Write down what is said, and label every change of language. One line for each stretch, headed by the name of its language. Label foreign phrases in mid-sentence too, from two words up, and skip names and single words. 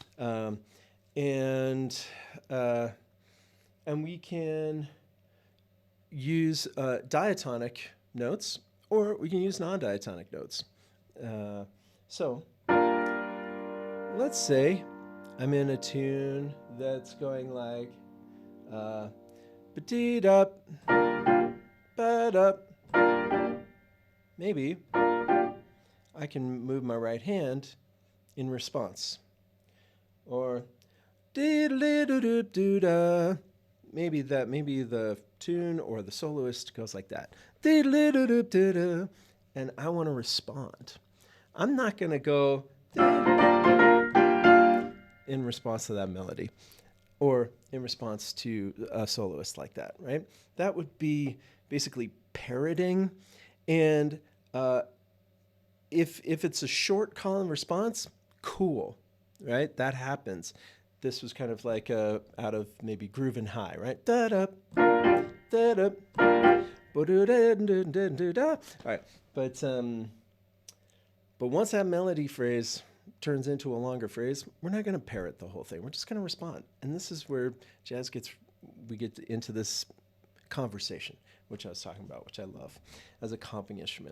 English: And we can use diatonic notes, or we can use non-diatonic notes. So let's say I'm in a tune that's going like ba-dee-dup, ba-dup. Maybe I can move my right hand in response. Or dee-dee-doo-doo-doo-da. Maybe the tune or the soloist goes like that. Dee-dee-doo-doo-doo-da. And I want to respond. I'm not going to go in response to that melody or in response to a soloist like that, right? That would be basically parroting. And if it's a short call and response, cool, right? That happens. This was kind of like out of maybe Groove and High, right? Da-da, da-da, ba-do-da-da-da-da-da. All right, but once that melody phrase turns into a longer phrase, we're not going to parrot the whole thing. We're just going to respond. And this is where we get into this conversation, which I was talking about, which I love as a comping instrument.